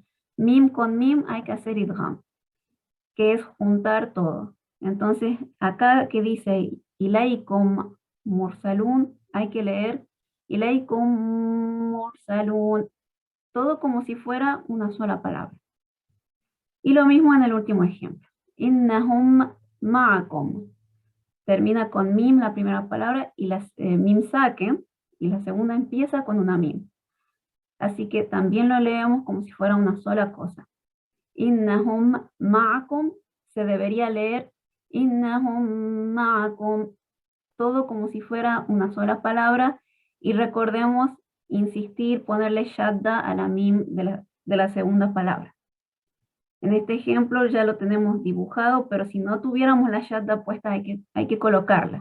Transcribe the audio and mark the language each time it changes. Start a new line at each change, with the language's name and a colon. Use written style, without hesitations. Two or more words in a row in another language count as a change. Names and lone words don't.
Spanish: Mim con mim hay que hacer idgham, que es juntar todo. Entonces, acá que dice
Arabic: إليكم مرسلون,
Spanish: hay que leer
Arabic: إليكم مرسلون,
Spanish: todo como si fuera una sola palabra. Y lo mismo en el último ejemplo.
Arabic: إنهم معكم.
Spanish: Termina con mim la primera palabra y la
Arabic: ميم ساكن,
Spanish: y la segunda empieza con una mim. Así que también lo leemos como si fuera una sola cosa.
Arabic: إنهم معكم
Spanish: se debería leer
Arabic: إنهم معكم,
Spanish: todo como si fuera una sola palabra, y recordemos insistir, ponerle shadda a la mim de la segunda palabra. En este ejemplo ya lo tenemos dibujado, pero si no tuviéramos la shadda puesta hay que colocarla.